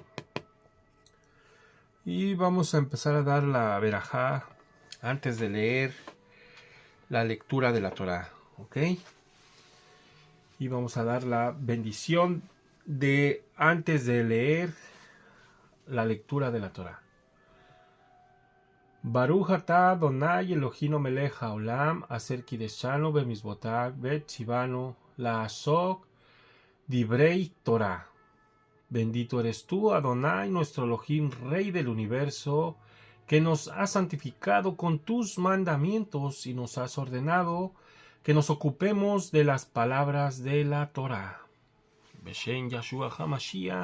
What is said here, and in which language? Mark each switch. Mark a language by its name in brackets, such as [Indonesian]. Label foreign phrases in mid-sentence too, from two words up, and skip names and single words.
[Spanish] Y vamos a empezar a dar la verajá antes de leer la lectura de la Torah, ¿ok? Y vamos a dar la bendición de antes de leer la lectura de la Torah. [Hebrew] ברוך אתה אדני אלהינו מלך העולם אשר קדשנו במצותיו וצונו לעסוק בדברי תורה. [Spanish] Bendito eres tú, Adonai, nuestro Elohim, Rey del universo, que nos has santificado con tus mandamientos y nos has ordenado que nos ocupemos de las palabras de la Torah. [Hebrew] בשם ישוע המשיח.